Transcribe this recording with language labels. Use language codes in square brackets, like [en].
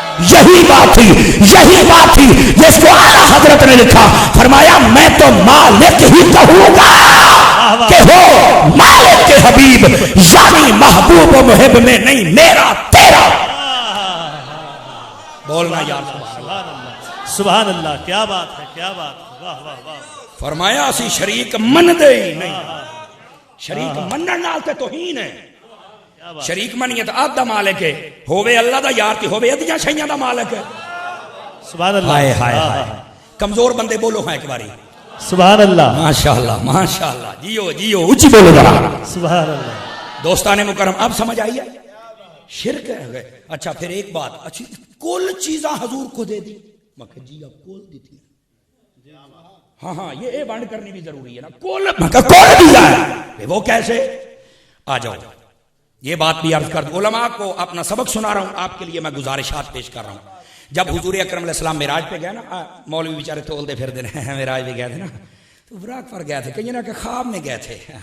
[ur] یہی بات تھی، یہی بات تھی جس کو اعلیٰ حضرت نے لکھا، فرمایا میں تو مالک ہی کہوں گا کہ ہو مالک کے حبیب، یعنی محبوب و محب میں نہیں، میرا تیرا۔ بولنا یار سبحان اللہ، سبحان اللہ، کیا بات ہے، کیا بات ہے، واہ واہ واہ۔ [pa] فرمایا اسی شریک من دے ہی نہیں، شریک منن نال تے توہین ہے۔ شریک منیے تو آدھا مالک ہے، ہووے اللہ دا یار تے ہووے ادیاں شیاں دا مالک ہے۔ [ur] سبحان اللہ، ہائے ہائے ہائے، کمزور بندے بولو ہاں ایک باری سبحان اللہ، ماشاءاللہ ماشاءاللہ، جیو جیو، اونچی بولو ذرا۔ سبحان اللہ۔ دوستان مکرم اب سمجھ آئی ہے؟ شرک ہے۔ اچھا پھر ایک بات، اچھی کل چیزاں حضور کو دے دی، میں کہا جی اب کل دی تھی، ہاں ہاں یہ بانڈ کرنی بھی ضروری ہے نا، کل میں کہا کل دیا ہے، وہ کیسے؟ آ جاؤ یہ بات بھی عرض کر دوں، علماء کو اپنا سبق سنا رہا ہوں، آپ کے لیے میں گزارشات پیش کر رہا ہوں۔ جب حضور اکرم علیہ السلام معراج پہ گئے نا، مولوی بیچارے تولتے پھرتے ہیں، معراج پہ گئے تھے نا، تو براق پر گئے تھے، کہیں نہ کہ خواب میں گئے تھے،